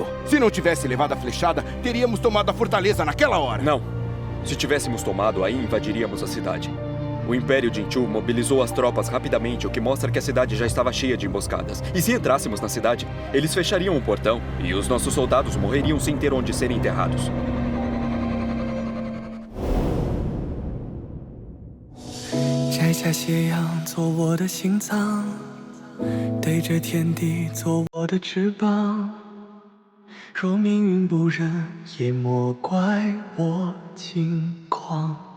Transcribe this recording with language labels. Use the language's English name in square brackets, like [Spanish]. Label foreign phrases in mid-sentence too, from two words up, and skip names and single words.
[Portuguese] Se não tivesse levado a flechada, teríamos tomado a fortaleza naquela hora. Não. Se tivéssemos tomado, aí invadiríamos a cidade. O Império de Inshu mobilizou as tropas rapidamente, o que mostra que a cidade já estava cheia de emboscadas. E se entrássemos na cidade, eles fechariam o portão e os nossos soldados morreriam sem ter onde serem enterrados. [Chinese] 摘下斜阳做我的心脏，对着天地做我的翅膀。若命运不忍，也莫怪我轻狂。